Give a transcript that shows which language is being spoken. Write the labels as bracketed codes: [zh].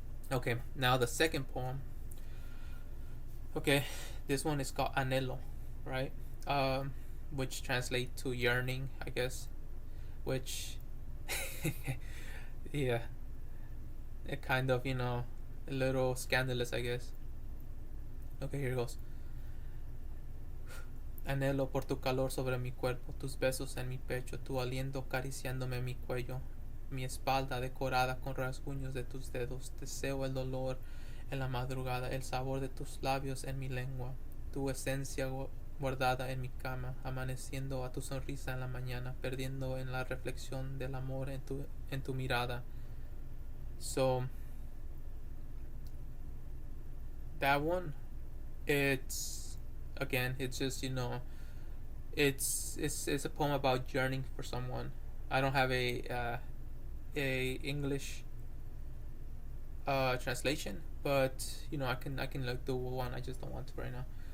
[en] Okay, now the second poem. Okay, this one is called Anhelo, right? Which translate to yearning, I guess. Which, yeah, it kind of a little scandalous, I guess. Okay, here goes. [es] Anhelo por tu calor sobre mi cuerpo, tus besos en mi pecho, tu aliento acariciándome mi cuello, mi espalda decorada con rasguños de tus dedos. Deseo el dolor en la madrugada, el sabor de tus labios en mi lengua, tu esencia guardada en mi cama, amaneciendo a tu sonrisa en la mañana, perdiendo en la reflexión del amor en tu mirada. [en] So, that one, it's again, it's just it's a poem about yearning for someone. I don't have a English translation, but I can like do one. I just don't want to right now.